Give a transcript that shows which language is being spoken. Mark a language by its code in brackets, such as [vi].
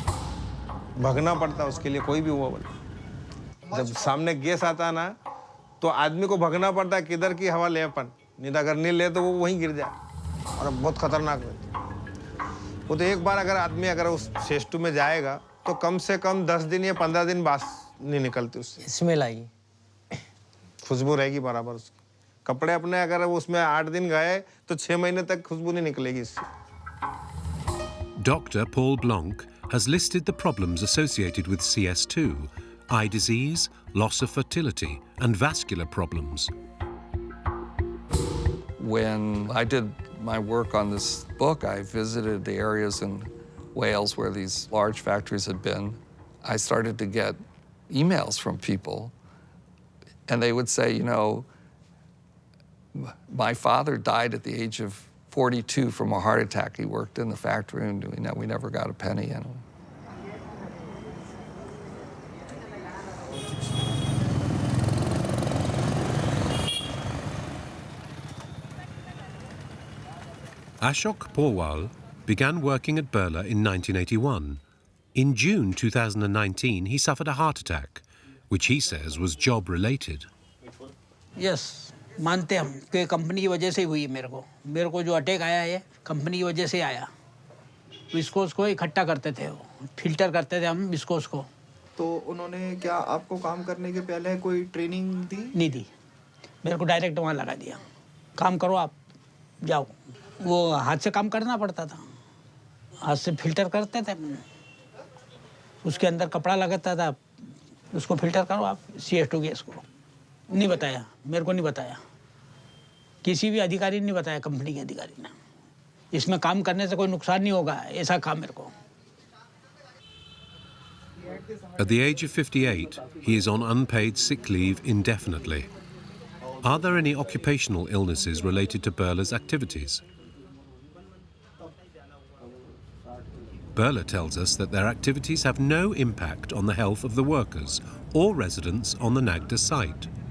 [hi] भगना पड़ता उसके लिए कोई भी हुआ बोले जब सामने गैस आता है ना तो आदमी को भगना पड़ता है किधर की हवा ले अपन नहीं अगर नहीं ले तो वो वहीं गिर जाए और बहुत खतरनाक होती है वो तो एक बार अगर आदमी अगर उस CS2 में जाएगा तो कम से कम 10 दिन या 15 दिन बास नहीं निकलती उससे स्मेल आएगी खुशबू रहेगी बराबर उसकी कपड़े अपने अगर उसमें 8 दिन गए तो 6 महीने तक खुशबू नहीं निकलेगी इससे [en] Dr. Paul Blanc has listed the problems associated with CS2, eye disease, loss of fertility, and vascular problems. When I did my work on this book, I visited the areas in Wales where these large factories had been. I started to get emails from people, and they would say, you know, my father died at the age of 42 from a heart attack. He worked in the factory, and we never got a penny in him. Ashok Porwal began working at Birla in 1981. In June 2019, he suffered a heart attack, which he says was job-related. Yes. [hi] मानते हम कि company की वजह से हुई मेरे को जो अटैक आया है कंपनी की वजह से आया विस्कोस को इकट्ठा करते थे वो फिल्टर करते थे हम विस्कोस को तो उन्होंने क्या आपको काम करने के पहले कोई ट्रेनिंग दी नहीं दी मेरे को डायरेक्ट वहाँ लगा दिया काम करो आप जाओ वो हाथ से काम करना पड़ता था हाथ से फिल्टर करते थे उसके अंदर कपड़ा लगाता था उसको फिल्टर करो आप CS2 गैस को नहीं बताया मेरे को नहीं बताया किसी भी अधिकारी ने नहीं बताया कंपनी के अधिकारी ने इसमें काम करने से कोई नुकसान नहीं होगा ऐसा काम मेरे को [en] At the age of 58, he is on unpaid sick leave indefinitely. Are there any occupational illnesses related to Birla's activities? Birla tells us that their activities have no impact on the health of the workers or residents on the Nagda site.